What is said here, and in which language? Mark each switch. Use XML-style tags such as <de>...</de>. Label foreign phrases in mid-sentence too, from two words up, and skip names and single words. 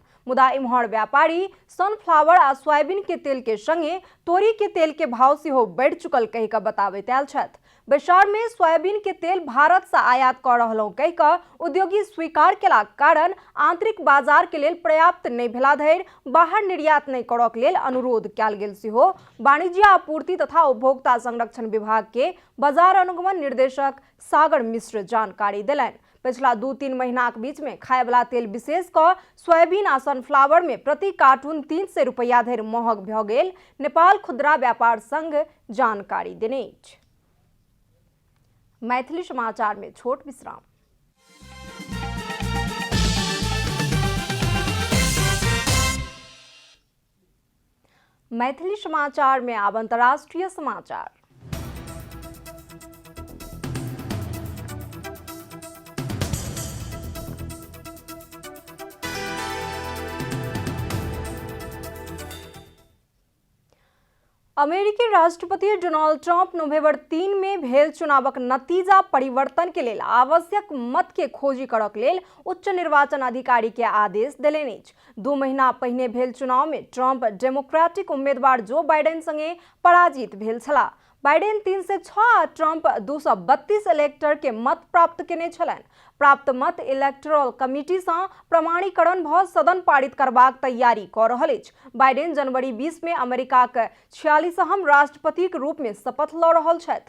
<mai>मुदा इम्हर व्यापारी सनफ्लावर आ सोयाबीन के तेल के संगे तोरी के तेल के भाव सेहो बढ़ि चुकल कहि कऽ बताबैत आयल छथि। बैसार में सोयाबीन के तेल भारत से आयात कर रहलहुँ कहि कऽ उद्योगी स्वीकार केलाक कारण आंतरिक बाजार के लेल पर्याप्त नहीं भेला धरि बाहर निर्यात नहीं करक लेल अनुरोध कयल गेल सेहो वाणिज्य आपूर्ति तथा उपभोक्ता संरक्षण विभाग के बाजार अनुगमन निर्देशक सागर मिश्र जानकारी देलनि। पिछला 2-3 महीना के बीच में खायवला तेल विशेष कर सोयाबीन आ सनफ्लावर में प्रति कार्टून 300 रुपया धरि महग भऽ गेल नेपाल खुदरा व्यापार संघ जानकारी देने अछि। मैथिली समाचार में छोट विश्राम। मैथिली समाचार में अब अंतर्राष्ट्रीय समाचार। अमेरिकी राष्ट्रपति डोनाल्ड ट्रंप नवंबर 3 में भेल चुनावक नतीजा परिवर्तन के लेल आवश्यक मत के खोजी करक लेल उच्च निर्वाचन अधिकारी के आदेश देलनि अछि। 2 महीना पहिने भेल चुनाव में ट्रंप डेमोक्रेटिक उम्मीदवार जो बाइडेन संगे पराजित भेल छलाह। बाइडेन 306 आ ट्रंप 232 इलेक्टर के मत प्राप्त केने छलनि। प्राप्त मत</mai> <en>electoral committee</en> <mai>से प्रमाणीकरण भ सदन पारित करबाक तैयारी क रहल अछि। बाइडेन जनवरी 20 में अमेरिका के 46हम राष्ट्रपति के रूप में शपथ ल रहल छथि।</mai>